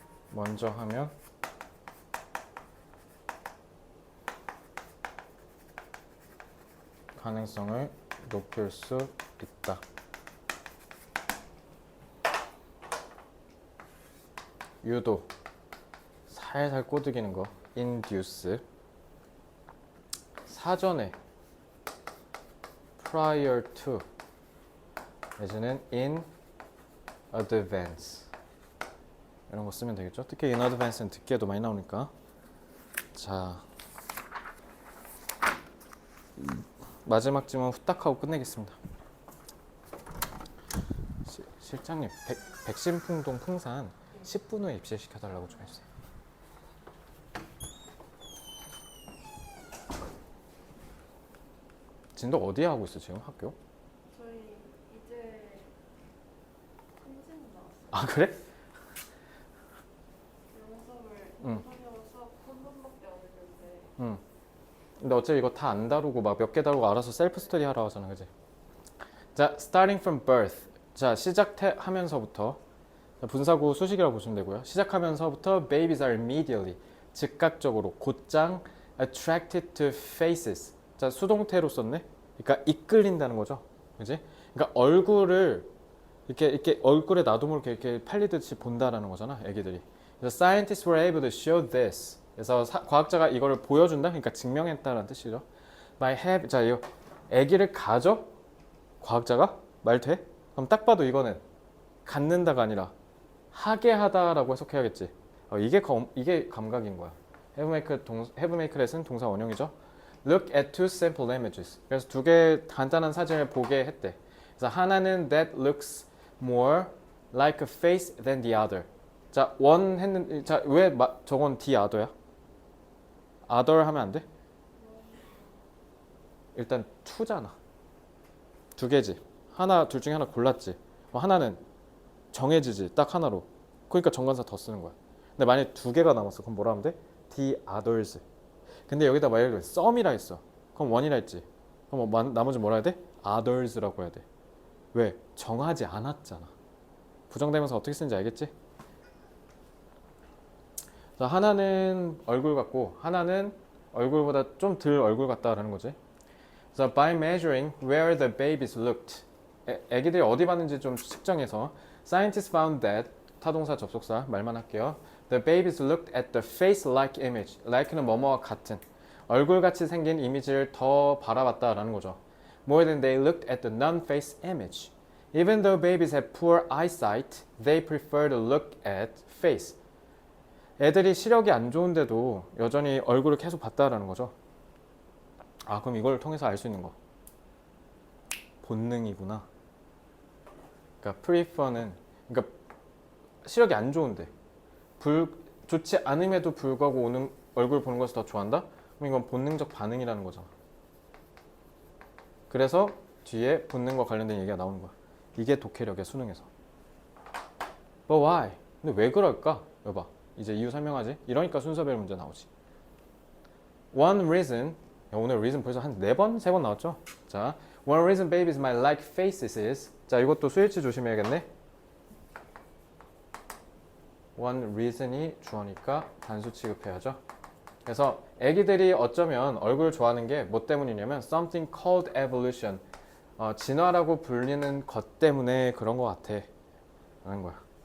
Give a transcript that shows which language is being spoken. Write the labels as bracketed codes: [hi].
[ko] 먼저 하면 가능성을 높일 수 있다. 유도, 살살 꼬드기는 거, [en] induce. [ko] 사전에, [en] prior to, [ko] 내지는 [en] in advance. [ko] 이런 거 쓰면 되겠죠? 특히 in advance는 듣기에도 많이 나오니까. 자, 마지막 질문 후딱 하고 끝내겠습니다. 실장님, 백신풍동 풍산 10분 후에 입실시켜달라고 좀 해주세요. 진도 어디에 하고 있어 지금 학교? 저희 이제 한진 나왔어요. 아 그래? 영어 수업 한 번밖에 안 했는데 응. 근데 어차피 이거 다 안 다루고 막 몇 개 다루고 알아서 셀프 스터디 하라 하잖아, 그지? 자, [en] starting from birth. [ko] 자, 시작하면서부터 분사구 수식이라고 보시면 되고요. 시작하면서부터 [en] babies are immediately [ko] 즉각적으로 곧장 [en] attracted to faces. [ko] 자, 수동태로 썼네. 그러니까 이끌린다는 거죠, 그지? 그러니까 얼굴을 이렇게 얼굴에 나도 모르게 이렇게 팔리듯이 본다라는 거잖아, 애기들이. 그래서 [en] scientists were able to show this. [ko] 그래서 과학자가 이거를 보여준다, 그러니까 증명했다라는 뜻이죠. [en] by have. [ko] 자, 이거 애기를 가져? 과학자가 말 돼? 그럼 딱 봐도 이거는 갖는다가 아니라 하게 하다라고 해석해야겠지. 이게 감각인 거야. [en] have make let [ko] 은 동사 원형이죠. [en] Look at two sample images. [ko] 그래서 두 개 간단한 사진을 보게 했대. 그래서 하나는 [en] that looks more like a face than the other. [ko] 자, 원 했는 자, 왜 저건 the other야? other 하면 안 돼? 일단 to잖아. 두 개지. 하나 둘 중에 하나 골랐지. 하나는 정해지지. 딱 하나로. 그러니까 정관사 더 쓰는 거야. 근데 만약에 두 개가 남았어. 그럼 뭐라 하면 돼? [en] the others. [ko] 근데 여기다 만약에 some이라 했어. 그럼 one이라 했지. 그럼 나머지 뭐라 해야 돼? others라고 해야 돼. 왜? 정하지 않았잖아. 부정대명사 어떻게 쓰는지 알겠지? 자, 하나는 얼굴 같고 하나는 얼굴보다 좀 덜 얼굴 같다라는 거지. 그래서 [en] by measuring where the babies looked. [ko] 애기들이 어디 봤는지 좀 측정해서 [en] scientists found that [ko] 타동사 접속사 말만 할게요. [en] The babies looked at the face-like image. [ko] like는 뭐뭐와 같은 얼굴같이 생긴 이미지를 더 바라봤다라는 거죠. [en] More than they looked at the non-face image. Even though babies have poor eyesight, they prefer to look at face. [ko] 애들이 시력이 안 좋은데도 여전히 얼굴을 계속 봤다라는 거죠. 아, 그럼 이걸 통해서 알 수 있는 거. 본능이구나. 그러니까 prefer는 그러니까 시력이 안 좋은데 좋지 않음에도 불구하고 오는 얼굴 보는 것을 더 좋아한다? 그럼 이건 본능적 반응이라는 거잖아. 그래서 뒤에 본능과 관련된 얘기가 나오는 거야. 이게 독해력의 수능에서. [en] But why? [ko] 근데 왜 그럴까? 여봐. 이제 이유 설명하지? 이러니까 순서별 문제 나오지. [en] One reason. [ko] 야, 오늘 reason 벌써 한 4번? 3번 나왔죠? 자, [en] one reason babies might like faces is. [ko] 자, 이것도 수일치 조심해야겠네. [en] one reason [ko] 이 주어니까 단수 취급해야죠. 그래서 애기들이 어쩌면 얼굴 좋아하는 게 뭐 때문이냐면 [en] something called evolution. [ko] 진화라고 불리는 것 때문에 그런 것 같아. 라는 거야.